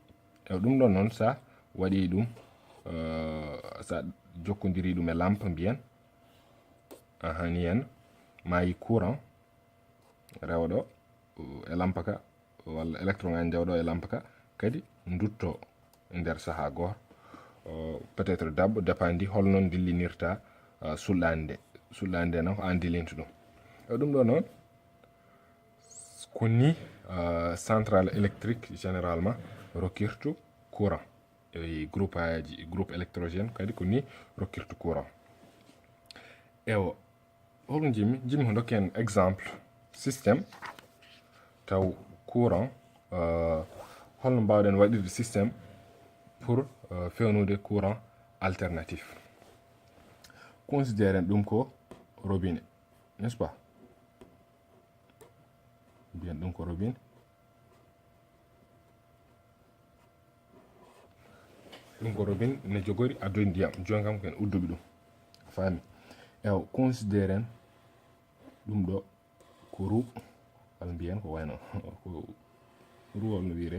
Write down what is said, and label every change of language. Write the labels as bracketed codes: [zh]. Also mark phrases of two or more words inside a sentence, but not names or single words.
[ff] Ɗum ɗon noon sa waɗi ɗum sa jokkodiri ɗum e lampe mbiyen ni hen ma yi courant rewɗo e lampe ka walla électron ngaji jawɗo e lampe ka kadi dutto e nder saaha goto [fr] peut être [ff] dabbo dépendit holnon dillinirta sullande nde noon ko an dillinta ɗum. Ɗum ɗo noon ko ni [fr] centrale électrique généralement [ff] rokkirtu courant e [fr] groupe électrogène [ff] kadi ko ni rokkirtu courant. Holɗum jimmi ko dokken [fr] exemple système [ff] taw courant holno mbawɗen waɗirde [fr] système pour [ff] fewnude [fr] courant alternatif. [ff] Considéren ɗum ko robinet, [fr] n'est-ce pas? [ff] Bien ɗum ko robinet. ɗum ko robinet ne jogori addude ndiyam, joni kam ken udduɓe ɗum, fami. Considéren ɗum ɗo ko roue, walla mbiyen ko wayno ko ruwol no wiire.